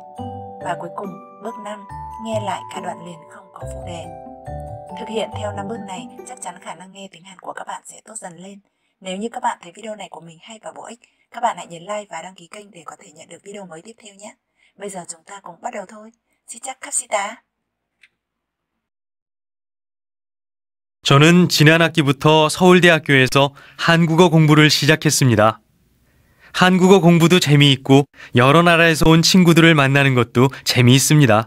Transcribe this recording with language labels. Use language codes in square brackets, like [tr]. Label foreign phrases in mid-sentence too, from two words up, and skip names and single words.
[vi] Và cuối cùng, bước 5. Nghe lại cả đoạn liền không có phụ đề. Thực hiện theo 5 bước này, chắc chắn khả năng nghe tiếng Hàn của các bạn sẽ tốt dần lên. Nếu như các bạn thấy video này của mình hay và bổ ích, các bạn hãy nhấn like và đăng ký kênh để có thể nhận được video mới tiếp theo nhé. Bây giờ chúng ta cùng bắt đầu thôi. [ko] 시작합시다. 저는 지난 학기부터 서울대학교에서 한국어 공부를 시작했습니다. 한국어 공부도 재미있고 여러 나라에서 온 친구들을 만나는 것도 재미있습니다.